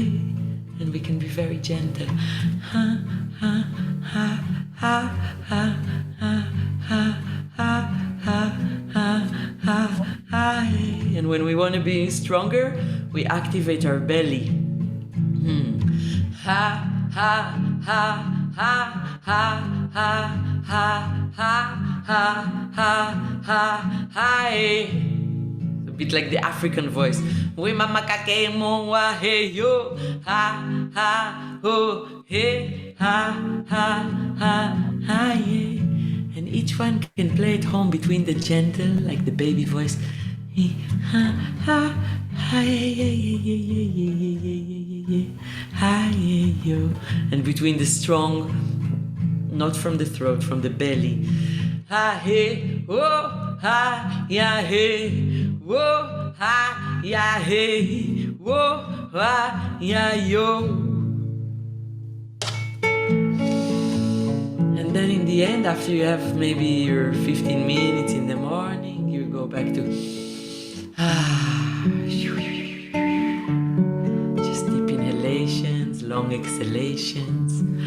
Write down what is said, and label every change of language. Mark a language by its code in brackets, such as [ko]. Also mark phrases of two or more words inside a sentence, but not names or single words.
[en] And we can be very gentle. And when we want to be stronger, we activate our belly. Ha ha ha ha ha ha ha ha ha ha ha. A bit like the African voice. We mama kake mo wa hey yo ha ha ho hey ha ha ha ha yeah. And each one can play at home between the gentle, like the baby voice, ha ha ha yeah yeah yeah yeah yeah yeah yeah yeah ha yeah yo, and between the strong, not from the throat, from the belly, ha hey oh ha yeah hey whoa ha yeah hey whoa ha yeah yo. And then in the end, after you have maybe your 15 minutes in the morning, you go back to just deep inhalations, long exhalations.